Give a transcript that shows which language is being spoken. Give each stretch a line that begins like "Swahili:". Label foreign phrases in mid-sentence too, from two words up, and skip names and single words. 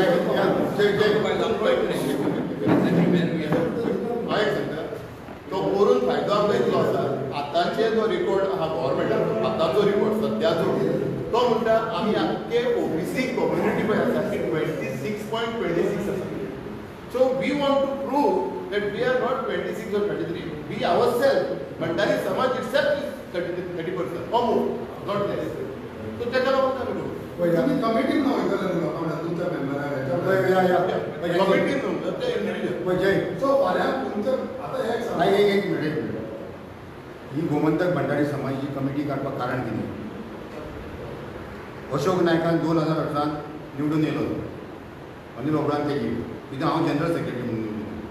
Konkani: तो करून फायदो आमकां इतलो आसा. आतांचे जो रिपोर्ट आहा गव्हर्मेंटाचो आतांचो रिपोर्ट सद्याचो तो म्हणटा आमी आख्खे
English: OBC community
Konkani: पळय आसा ती 26.26 आसा.
English: so we want to prove that we are not 26 or 23. we ourself Bhandari Samaj itself is 30% or more, not less.
Konkani: सो ताका लागून आमी करू. आमी कमिटीन ना वयतले न्हू लोकांक तुमच्या मेंबराक कमिटीन न्हू ते इंडिविज्युअल. सो फाल्यां तुमच्या आतां एक एक मिनिट ही गोमंतक भंडारी समाजाची कमिटी काडपाक कारण कितें? अशोक नायकान 2018 निवडून येयलो अनिल ओबरान तेजी तितून हांव जनरल सेक्रेटरी म्हणून निवडून.